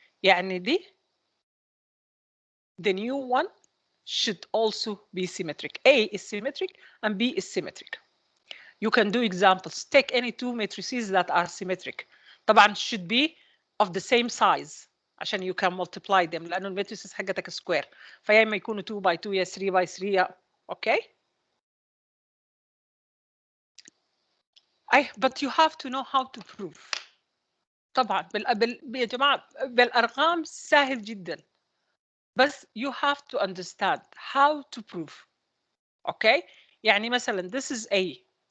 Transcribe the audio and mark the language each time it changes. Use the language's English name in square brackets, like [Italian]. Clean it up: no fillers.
[Arabic] يعني دي [English] the new one should also be symmetric. A is symmetric and B is symmetric. You can do examples. Take any two matrices that are symmetric. [Arabic] طبعا [English] should be of the same size [Arabic] عشان [English] you can multiply them [Arabic] لأنه الماتريسز حقتك [English] square. [Arabic] فيا إما يكونوا 2 by 2 يا 3 by 3 يا okay. [English] But you have to know how to prove. [Arabic] طبعا يا جماعة بالأرقام سهل جدا. [English] بس you have to understand how to prove. Okay. يعني مثلا this is A.